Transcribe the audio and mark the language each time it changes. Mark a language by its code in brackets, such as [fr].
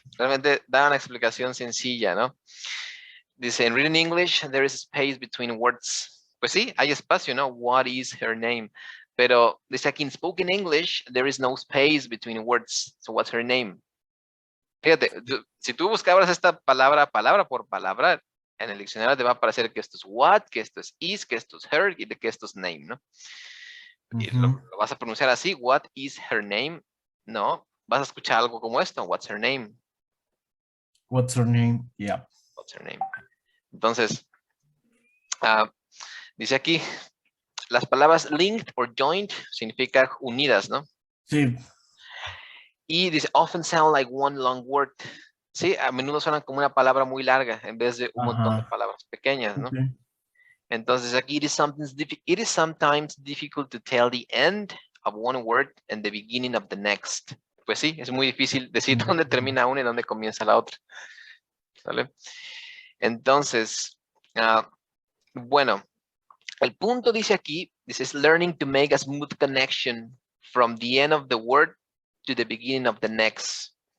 [es] Realmente da una explicación sencilla, ¿no? Dice, en [en] written English, there is space between words. [es] Pues sí, hay espacio, ¿no? [en] What is her name? [es] Pero dice aquí, [en] in spoken English, there is no space between words. So what's her name? [es] Fíjate, si tú buscabas esta palabra, palabra por palabra, en el diccionario te va a aparecer que esto es what, que esto es is, que esto es her y de que esto es name, ¿no? Y lo vas a pronunciar así, [en] what is her name? [es] No, vas a escuchar algo como esto, [en] what's her name? What's her name? Yeah. What's her name? [es] Entonces, dice aquí, las palabras [en] linked or joined [es] significa unidas, ¿no? Sí. Y dice, [en] often sound like one long word. [es] Sí, a menudo suenan como una palabra muy larga en vez de un montón de Ajá. palabras pequeñas, ¿no? [en] Okay. [es] Entonces aquí, [en] it is sometimes difficult to tell the end of one word and the beginning of the next. [es] Pues sí, es muy difícil decir dónde termina una y dónde comienza la otra. ¿Vale? Entonces, bueno, el punto dice aquí, dice, [en] is learning to make a smooth connection from the end of the word to the beginning of the next.